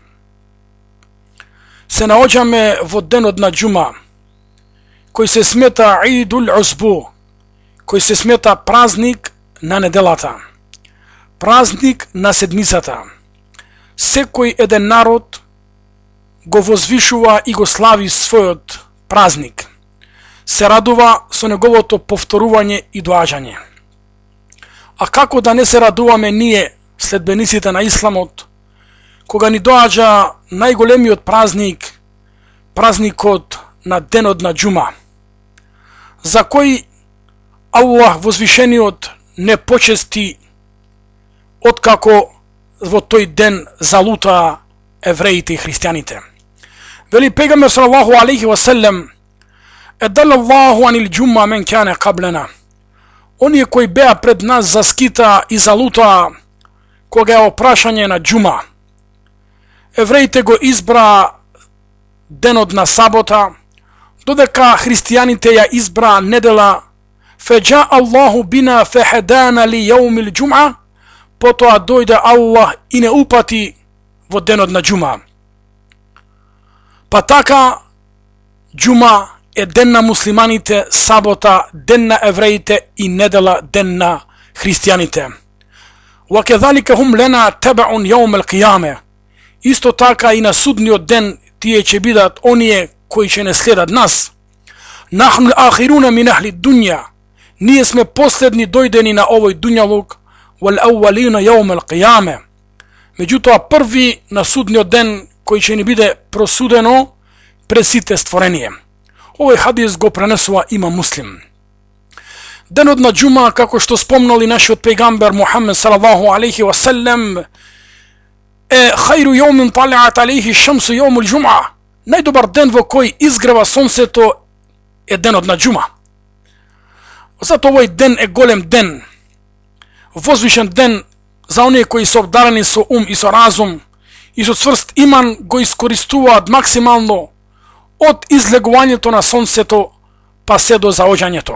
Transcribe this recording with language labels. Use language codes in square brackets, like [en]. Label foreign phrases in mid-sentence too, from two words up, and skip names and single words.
[mk] Се наоѓаме во ден од џума, који се смета Идул Узбу, који се смета празник на неделата, празник на седмицата. Секој један народ го возвишува и го слави својот празник, се радува со неговото повторување и доаѓање. А како да не се радуваме ние, следбениците на Исламот, кога ни доаѓа најголемиот празник, празникот на денот на џума, за кој Аллах возвишениот не почести откако во тој ден залутаа евреите и христијаните. Вели пегамбер [ar] صلى الله عليه وسلم: "أضل الله عن الجمعة من كان قبلنا." [mk] Оние кои беа пред нас заскита и залутаа кога е опрашање на џума. Евреите го избраа денот на сабота, додека христијаните ја избраа недела. [ar] فجاء الله بنا فهدانا ليوم الجمعة. [mk] Потоа дојде Аллах и не упати во денот на џума. Па така, џума е ден на муслиманите, сабота ден на евреите и недела ден на христијаните. [ar] وَكَذَلِكَ هُمْ لَنَا تَبَعٌ يَوْمَ الْقِيَامَةِ. [mk] Исто така и на судниот ден тие ќе бидат оние кои ќе не следат нас. [ar] نَحْنُ الْآخِرُونَ مِنْ أَهْلِ الدُّنْيَا. [mk] Ние сме последни дојдени на овој дуњалук. [ar] وَالْأَوَّلِينَ يَوْمَ الْقِيَامَةِ. [mk] Меѓутоа први на судниот ден кој ќе ни биде просудено пред сите створение. Овој хадис го пренесува има Муслим. Денот на џума, како што спомнали нашиот пегамбер Мухаммед [ar] صلى الله عليه وسلم, е خير يوم طلعت عليه الشمس يوم الجمعة. [mk] Најдобар ден во кој изгрева сонцето е денот на џума. Зато овој ден е голем ден, возвишен ден за оние кои се обдарени со ум и со разум и со цврст иман, го искористуваат максимално од излегувањето на сонцето па се до заоѓањето.